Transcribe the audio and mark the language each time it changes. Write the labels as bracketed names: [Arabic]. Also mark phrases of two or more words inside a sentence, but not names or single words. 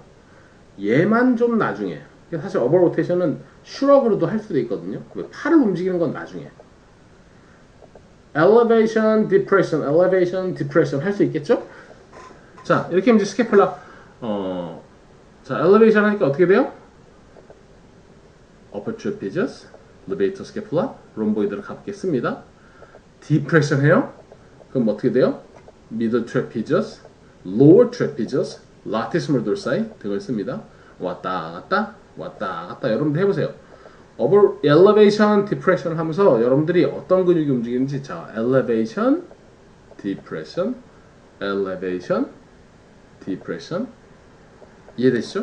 [Korean] 얘만 좀 나중에, 사실 어버 로테이션은 슈럭으로도 할 수도 있거든요. 팔을 움직이는 건 나중에. [English] elevation, depression [Korean] 할 수 있겠죠? 자, 이렇게 하면 이제 스캐플라, 자, elevation 하니까 어떻게 돼요? [English] upper trapezius, levator scapula, [Korean] 롬보이드를 갖겠습니다. depression 해요? 그럼 어떻게 돼요? [English] middle trapezius, lower trapezius, latissimus dorsi [Korean] 등을 씁니다. 왔다 갔다 왔다 갔다 여러분들 해보세요. [English] elevation, depression [Korean] 하면서 여러분들이 어떤 근육이 움직이는지, 자, [English] elevation, depression, elevation, depression [Korean] 이해되시죠?